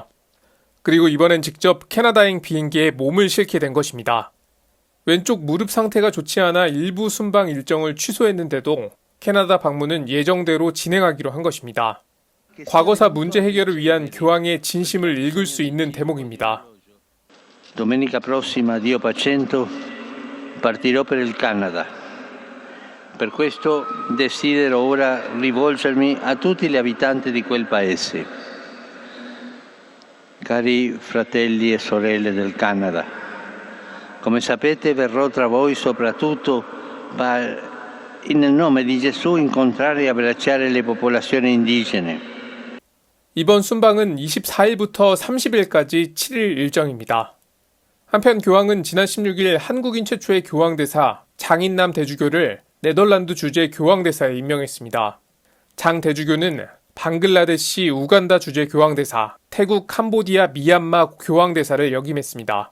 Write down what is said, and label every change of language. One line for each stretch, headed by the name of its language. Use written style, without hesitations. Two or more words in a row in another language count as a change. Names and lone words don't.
Korean: 그리고 이번엔 직접 캐나다행 비행기에 몸을 실게 된 것입니다. 왼쪽 무릎 상태가 좋지 않아 일부 순방 일정을 취소했는데도 캐나다 방문은 예정대로 진행하기로 한 것입니다. 과거사 문제 해결을 위한 교황의 진심을 읽을 수 있는 대목입니다.
Italian: Domenica prossima, Dio facendo, partirò per il Canada. Per questo desidero ora rivolgermi a tutti gli abitanti di quel paese. Cari fratelli e sorelle del Canada, come sapete verrò tra voi soprattutto nel nome di Gesù incontrare e abbracciare le popolazioni indigene.
Korean: 이번 순방은 24일부터 30일까지 7일 일정입니다. 한편 교황은 지난 16일 한국인 최초의 교황대사 장인남 대주교를 네덜란드 주재 교황대사에 임명했습니다. 장 대주교는 방글라데시 우간다 주재 교황대사, 태국 캄보디아 미얀마 교황대사를 역임했습니다.